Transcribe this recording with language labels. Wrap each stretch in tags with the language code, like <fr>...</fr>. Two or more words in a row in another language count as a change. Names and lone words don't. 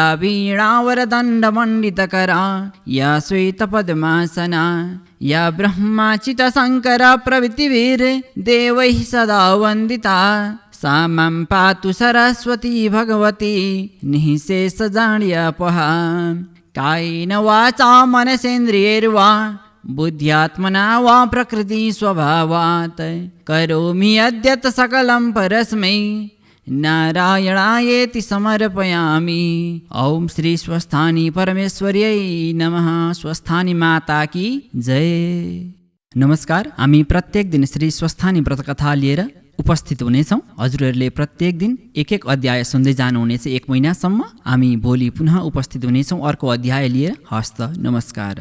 <sa>वीणावरदण्डमण्डितकरा या श्वेतपद्मासना या ब्रह्माचित शङ्कर प्रभृतिभिर्देवैः सदा वन्दिता सा मां पातु सरस्वती भगवती निःशेषजाड्यापहा कायेन वाचा मनसेन्द्रियैर्वा बुद्ध्यात्मना वा प्रकृति स्वभावात् करोमि यद्यत् सकलं परस्मै नारायणायेति समर्पयामि। ओम श्री स्वस्थानी परमेश्वर्यै नमः।</sa> <hi>स्वस्थानी माता की जय।</hi> <ne>नमस्कार, हामी प्रत्येक दिन श्री स्वस्थानी व्रतकथा लिएर उपस्थित हुनेछौँ। हजुरहरूले प्रत्येक दिन एक एक अध्याय सुन्दै जानुहुनेछ 1 महिनासम्म। हामी भोलि पुनः उपस्थित हुनेछौँ अर्को अध्याय लिएर। हस्त नमस्कार।</ne>